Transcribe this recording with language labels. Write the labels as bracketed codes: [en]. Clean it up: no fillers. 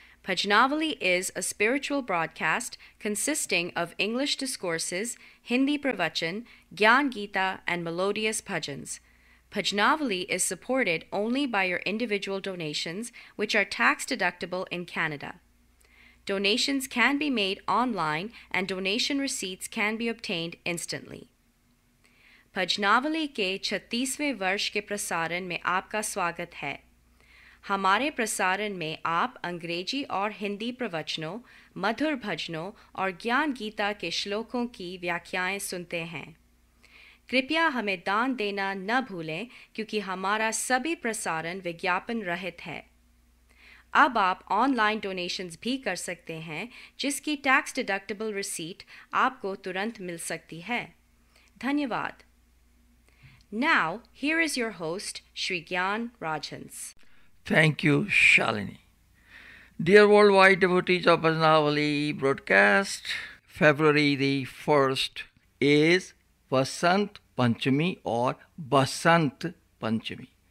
[en] Bhajanawali is a spiritual broadcast consisting of English discourses, Hindi pravachan, Gyan Gita, and melodious bhajans. Bhajanawali is supported only by your individual donations, which are tax-deductible in Canada. Donations can be made online and donation receipts can be obtained instantly. [hi] भजनावली के 36वें वर्ष के प्रसारण में आपका स्वागत है। हमारे प्रसारण में आप अंग्रेजी और हिंदी प्रवचनों, मधुर भजनों और ज्ञान गीता के श्लोकों की व्याख्याएं सुनते हैं। कृपया हमें दान देना न भूलें क्योंकि हमारा सभी प्रसारण विज्ञापन रहित है। अब आप ऑनलाइन डोनेशंस भी कर सकते हैं जिसकी [en] tax deductible receipt [hi] आपको तुरंत मिल सकती है। धन्यवाद। [en] Now, here is your host, Shri Gyan Rajhans. Thank you, Shalini. Dear worldwide devotees of Bhajanawali broadcast, February the 1st is Vasant Panchami or Vasant Panchami.